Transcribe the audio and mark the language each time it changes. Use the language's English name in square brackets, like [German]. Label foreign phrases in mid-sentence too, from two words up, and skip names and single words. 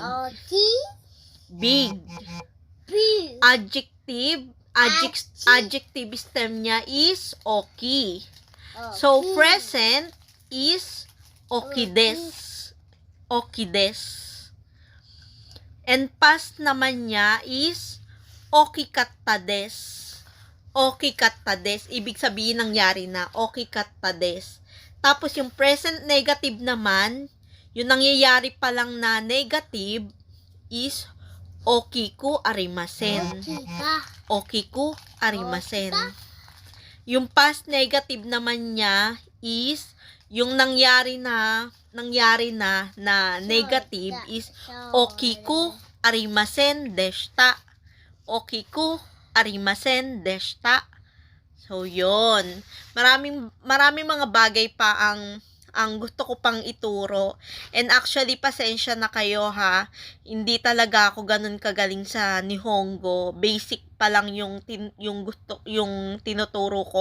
[English] Big. Adjective stem niya is oki. So, present is okides. Okides. And past [Filipino] naman niya [English] is okikattades. Okikattades. [Filipino] Ibig sabihin nangyari na. Okikattades. Tapos yung present negative naman, yung nangyayari pa lang na negative is [Japanese] 大きくありません. 大きくありません. [Filipino] Yung past negative naman niya is yung nangyari na negative is [Japanese] 大きくありませんでした. 大きくありませんでした. [Filipino] So, yon. Maraming mga bagay pa ang gusto ko pang ituro. [English] And actually, [Filipino] pasensya na kayo ha. Hindi talaga ako ganun kagaling sa Nihongo. Basic pa lang yung tinuturo ko.